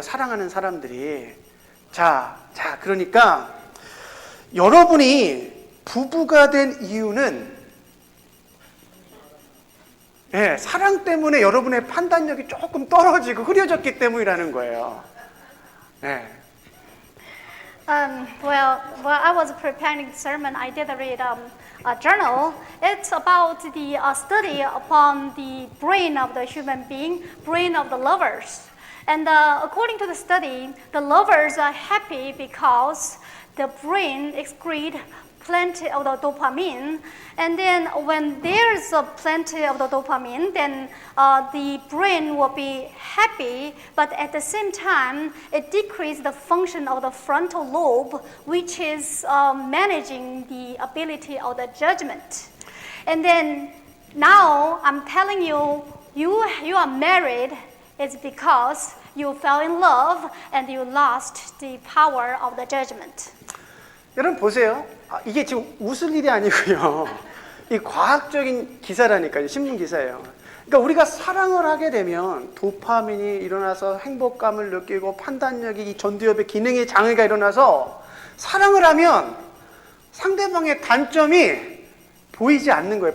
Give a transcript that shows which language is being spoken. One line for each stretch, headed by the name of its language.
Korean: 사랑하는 사람들이. 자, 그러니까 여러분이 부부가 된 이유는 사랑 때문에 여러분의 판단력이 조금 떨어지고 흐려졌기 때문이라는 거예요.
English: Well, while I was preparing the sermon, I did read a journal. It's about the study upon the brain of the human being, brain of the lovers. And according to the study, the lovers are happy because the brain excretes plenty of the dopamine, and then when there's plenty of the dopamine, then the brain will be happy, but at the same time, it decreases the function of the frontal lobe, which is managing the ability of the judgment. And then now I'm telling you, you are married, it's because you fell in love and you lost the power of the judgment.
Korean: 여러분 보세요. 이게 지금 웃을 일이 아니고요. 이 과학적인 기사라니까요. 신문 기사예요. 그러니까 우리가 사랑을 하게 되면 도파민이 일어나서 행복감을 느끼고 판단력이, 이 전두엽의 기능의 장애가 일어나서 사랑을 하면 상대방의 단점이 보이지 않는 거예요.